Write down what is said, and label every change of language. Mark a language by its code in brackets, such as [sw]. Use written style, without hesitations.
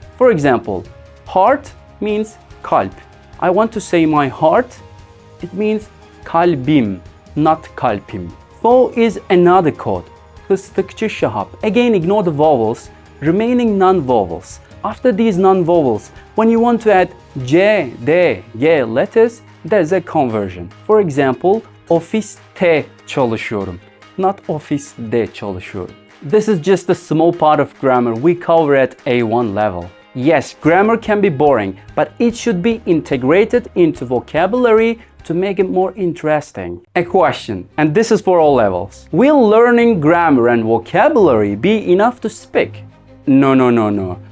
[en] For example, heart means kalp. I want to say my heart, it means kalbim, not kalpim. 4 is another code, fıstıkçı şahap. Again, ignore the vowels, remaining non-vowels. After these non-vowels, when you want to add c, d, g letters, there's a conversion. For example, [tr] ofiste çalışıyorum, not ofiste çalışıyorum. [en] This is just a small part of grammar we cover at A1 level. Yes, grammar can be boring, but it should be integrated into vocabulary to make it more interesting. A question, and this is for all levels. Will learning grammar and vocabulary be enough to speak? No.